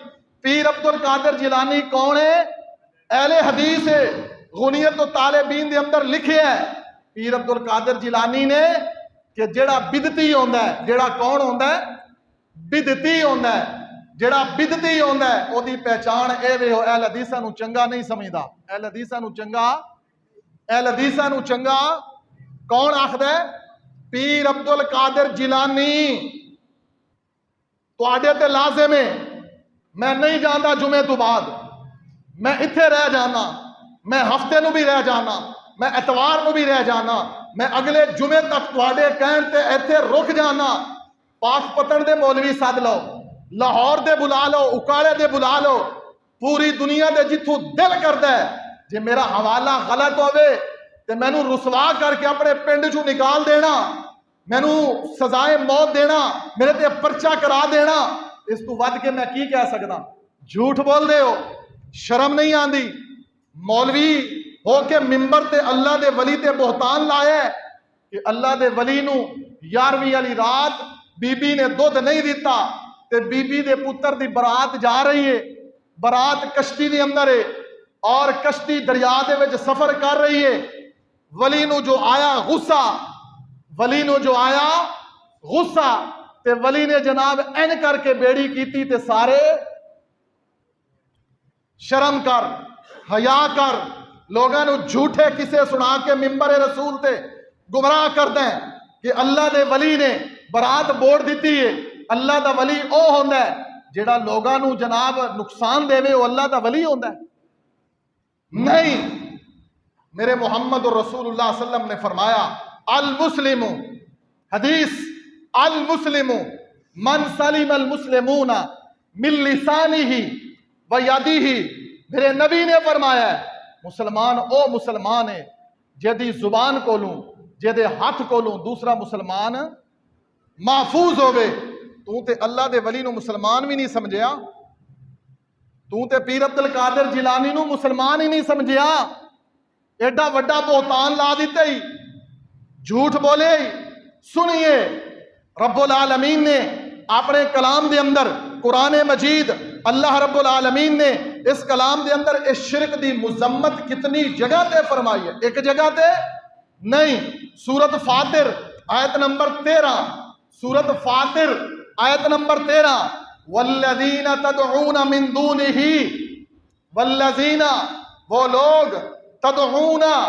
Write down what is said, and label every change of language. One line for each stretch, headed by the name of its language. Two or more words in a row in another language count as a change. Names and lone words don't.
Punjabi: پیر عبد القادر جیلانی کون ہے؟ اہل حدیث ہے، غنیت الطالبین دے اندر لکھے ہے پیر عبد القادر جیلانی نے کہ جڑا بدتی ہوندا ہے، جڑا کون ہوندا ہے؟ بدتی ہوندا ہے، جڑا بدتی ہوندا ہے او دی پہچان اے وے ہو اہل حدیثاں نو چنگا نہیں سمجھدا، اہل حدیثاں نو چنگا، اہل حدیثاں نو چنگا کون آکھدا ہے؟ پیر عبد القادر جیلانی۔ تواڈے تے لازم ہے، میں نہیں جاندا جمعے تو بعد، میں اتھے رہ جانا، میں ہفتے نو بھی رہ جانا، میں اتوار نو بھی رہ جانا، میں اگلے جمعے تک تواڈے کہن تے ایتھے رک جانا۔ پاک پتن دے مولوی سد لو، لاہور دے بلا لو، اکاڑے دے بلا لو، پوری دنیا دے جتھوں دل کردا ہے، جے میرا حوالہ غلط ہوئے تے مینوں رسوا کر کے اپنے پنڈ چوں نکال دینا، مینوں سزائے موت دینا، میرے تے پرچہ کرا دینا، اس تو ود کے میں کی کہہ سکدا؟ جھوٹ بول دے ہو، شرم نہیں آندی؟ مولوی ہو کے ممبر تے اللہ دے ولی تے بہتان لایا ہے کہ اللہ دے ولی نو 11ویں والی رات بی بی نے دودھ نہیں دیتا تے بی بی دے پتر دی برات جا رہی ہے، برات کشتی دے اندر ہے اور کشتی دریا دے وچ سفر کر رہی ہے، ولی نو جو آیا غصہ، ولی نو جو آیا غصہ تے ولی نے جناب این کر کے بیڑی کیتی تے سارے شرم کر، حیا کر، لوگاں نو جھوٹے کسے سنا کے ممبر رسول تے گمراہ کر دیں کہ اللہ دے ولی نے برات بوڑ دیتی ہے۔ اللہ دا ولی او ہوندا ہے جیڑا لوگاں نو جناب نقصان دے وہ اللہ دا ولی ہوندا ہے؟ نہیں، میرے محمد رسول اللہ صلی اللہ علیہ وسلم نے فرمایا المسلم، حدیث،
Arabic: المسلم من سلم المسلمون من لسانہ و یدہ،
Punjabi: میرے نبی نے فرمایا ہے مسلمان او مسلمان ہے جدی زبان کو لوں، جدے ہاتھ کو لوں دوسرا مسلمان محفوظ ہوئے۔ تو تے اللہ دے ولی نو مسلمان بھی نہیں سمجھیا، تو تے پیر عبد القادر جیلانی نو مسلمان ہی نہیں سمجھیا، ایڈا وڈا بہتان لا دیتے ہی، جھوٹ بولے ہی۔ سنیے رب العالمین نے اپنے کلام دے اندر قرآن مجید، اللہ رب العالمین نے اس کلام دے اندر اس شرک دی مذمت کتنی جگہ تے فرمائی ہے؟ ایک جگہ تے نہیں، سورۃ فاطر آیت نمبر 13، سورۃ فاطر آیت نمبر 13،
Arabic: والذین تدعون من دونہ،
Punjabi: والذین وہ لوگ تدعون